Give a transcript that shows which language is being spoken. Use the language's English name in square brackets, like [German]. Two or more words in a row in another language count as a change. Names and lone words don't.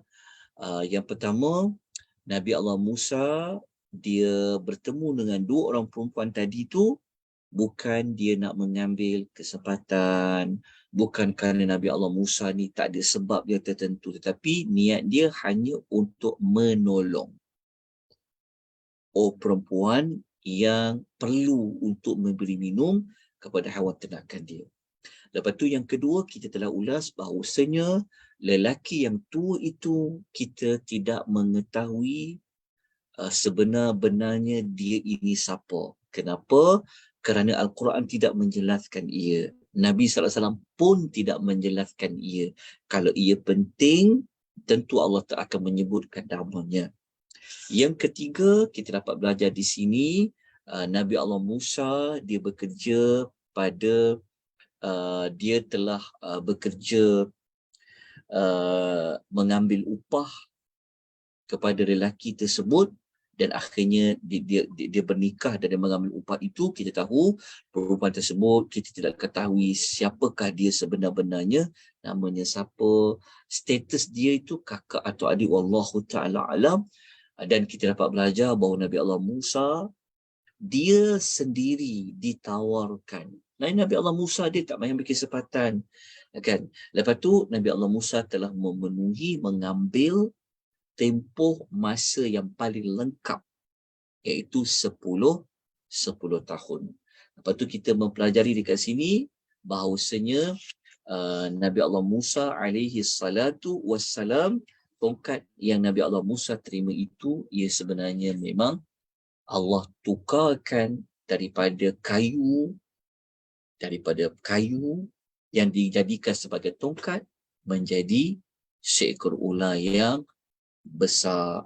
[Malay] yang pertama, Nabi Allah Musa dia bertemu dengan dua orang perempuan tadi tu bukan dia nak mengambil kesempatan, bukan kerana Nabi Allah Musa ni tak ada sebab dia tertentu, tetapi niat dia hanya untuk menolong perempuan yang perlu untuk memberi minum kepada haiwan ternakan dia. Lepas tu yang kedua, kita telah ulas bahawasanya lelaki yang tua itu kita tidak mengetahui sebenar-benarnya dia ini siapa. Kenapa? Kerana Al-Quran tidak menjelaskan ia. Nabi SAW pun tidak menjelaskan ia. Kalau ia penting, tentu Allah tak akan menyebutkan namanya. Yang ketiga, kita dapat belajar di sini, Nabi Allah Musa, dia bekerja pada, dia telah bekerja mengambil upah kepada lelaki tersebut, dan akhirnya dia bernikah dan dia mengambil upah itu. Kita tahu perempuan tersebut, kita tidak ketahui siapakah dia sebenar-benarnya, namanya siapa, status dia itu kakak atau adik, [Arabic] والله تعالى أعلم. [Malay] Dan kita dapat belajar bahawa Nabi Allah Musa dia sendiri ditawarkan Nabi Allah Musa dia tak main berkesempatan. Kan? Lepas tu Nabi Allah Musa telah mengambil tempoh masa yang paling lengkap, iaitu 10 tahun. Lepas tu kita mempelajari dekat sini bahawasanya Nabi Allah Musa [Arabic] عليه الصلاة والسلام, [Malay] tongkat yang Nabi Allah Musa terima itu, ia sebenarnya memang Allah tukarkan daripada kayu yang dijadikan sebagai tongkat menjadi seekor ular yang besar.